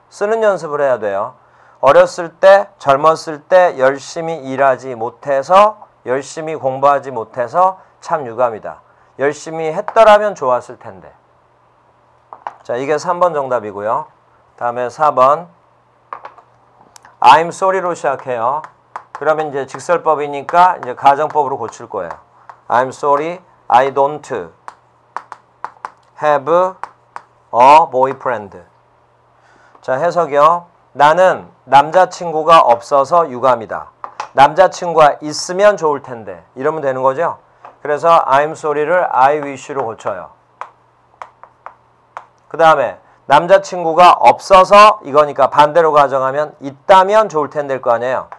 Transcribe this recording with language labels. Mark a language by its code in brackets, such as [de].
[ko] 쓰는 연습을 해야 돼요. 어렸을 때, 젊었을 때 열심히 일하지 못해서, 열심히 공부하지 못해서 참 유감이다. 열심히 했더라면 좋았을 텐데. 자, 이게 3번 정답이고요. 다음에 4번. [en] I'm sorry [ko] 로 시작해요. 그러면 이제 직설법이니까 이제 가정법으로 고칠 거예요. [en] I'm sorry, I don't have a boyfriend. [ko] 자, 해석이요. 나는 남자친구가 없어서 유감이다. 남자친구가 있으면 좋을 텐데. 이러면 되는 거죠. 그래서 [en] I'm sorry [ko] 를 [en] I wish [ko] 로 고쳐요. 그 다음에 남자친구가 없어서 이거니까 반대로 가정하면 있다면 좋을 텐데일 거 아니에요.